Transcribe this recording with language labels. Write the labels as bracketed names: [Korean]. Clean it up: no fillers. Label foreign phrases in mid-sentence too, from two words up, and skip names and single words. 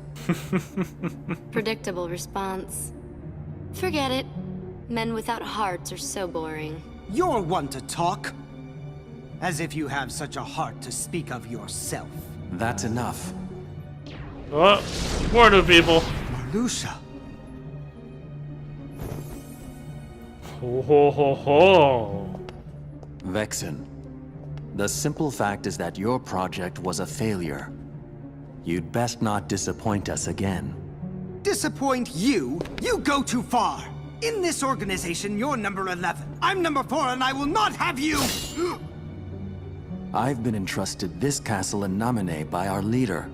[English] Predictable response. Forget it. Men without hearts are so boring. You're one to talk. As if you have such a heart to speak of yourself. That's enough. Oh, more new people. Marluxia. Ho ho ho ho. Vexen, the simple fact is that your project was a failure. You'd best not disappoint us again. Disappoint you? You go too far! In this organization, you're number 11. I'm number 4, and I will not have you! I've been entrusted this castle in Naminé by our leader.